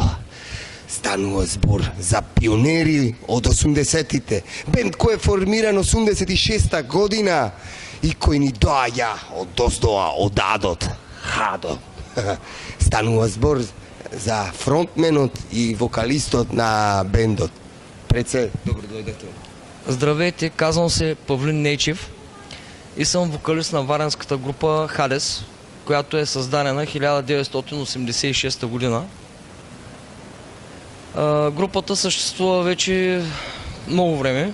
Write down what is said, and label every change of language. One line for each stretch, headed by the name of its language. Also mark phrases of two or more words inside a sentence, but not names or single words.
Macedonian: Станува збор за пионери од 80-тите, бенд кој е формиран 86-та година и кој ни доаѓа од доздоа, од адот, Хадо. Станува збор за фронтменот и вокалистот на бендот. Преце, добро дојдете.
Bulgarian: Здравейте, казвам се Павлин Нейчев и съм вокалист на варенската група Хадес, която е създадена 1986 година. Групата съществува вече много време.